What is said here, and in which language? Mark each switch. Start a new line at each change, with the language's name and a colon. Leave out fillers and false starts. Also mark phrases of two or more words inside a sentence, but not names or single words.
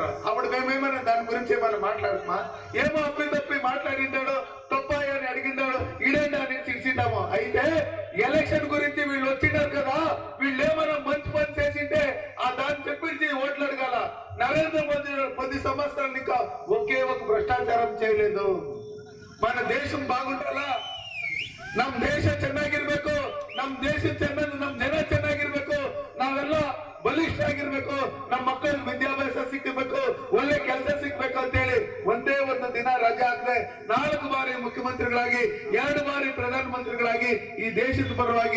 Telugu: అప్పుడు మేమేమైనా దాని గురించి ఏమైనా మాట్లాడుతున్నా, ఏమో అప్పి తప్పి మాట్లాడింటాడు, తప్పాయి అని అడిగిండాడు, ఈడేండా అని తీసిండాము. అయితే ఎలక్షన్ గురించి వీళ్ళు వచ్చినారు కదా, వీళ్ళు ఏమైనా మంచి పని చేసింటే ఆ దాన్ని చెప్పించి ఓట్లు అడగాల. నరేంద్ర మోదీ 10 సంవత్సరాలు ఇంకా ఒకే ఒక భ్రష్టాచారం చేయలేదు. మన దేశం బాగుండాలా,
Kannada: ನಮ್ ದೇಶ ಚೆನ್ನಾಗಿರ್ಬೇಕು, ನಮ್ ದೇಶ ನಮ್ ಜನ ಚೆನ್ನಾಗಿರ್ಬೇಕು, ನಾವೆಲ್ಲ ಬಲಿಷ್ಠ ಆಗಿರ್ಬೇಕು, ನಮ್ಮ ಮಕ್ಕಳಿಗೆ ವಿದ್ಯಾಭ್ಯಾಸ ಸಿಕ್ಕಬೇಕು, ಒಳ್ಳೆ ಕೆಲಸ ಸಿಗ್ಬೇಕು ಅಂತ ಹೇಳಿ ಒಂದೇ ಒಂದು ದಿನ ರಜೆ ಹಾಕದೆ 4 ಬಾರಿ ಮುಖ್ಯಮಂತ್ರಿಗಳಾಗಿ 2 ಬಾರಿ ಪ್ರಧಾನಮಂತ್ರಿಗಳಾಗಿ ಈ ದೇಶದ ಪರವಾಗಿ